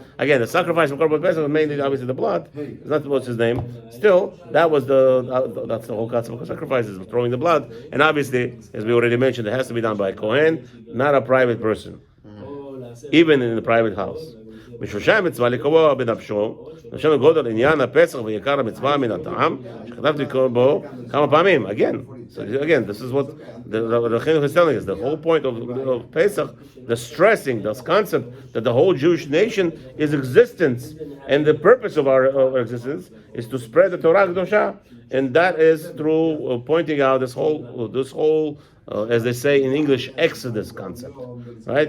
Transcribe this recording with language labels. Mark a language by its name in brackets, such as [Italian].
[English] Again, the sacrifice of Korban Pesach was mainly obviously the blood. It's not what's his name. Still, that's the whole concept of sacrifices, throwing the blood. And obviously, as we already mentioned, it has to be done by a Kohen, not a private person. Even in the private house. [Hebrew] משושי מצווה לקבוע בנפשו, נפשנו גודל עניין הפסח ויקר המצווה מן הטעם, שכתבתי בו כמה פעמים. [English] Again, so again, this is what the Chinuch is telling us. The whole point of Pesach, the stressing, this concept that the whole Jewish nation is existence, and the purpose of our existence is to spread the Torah Kedosha, and that is through pointing out this whole as they say in English, Exodus concept. Right?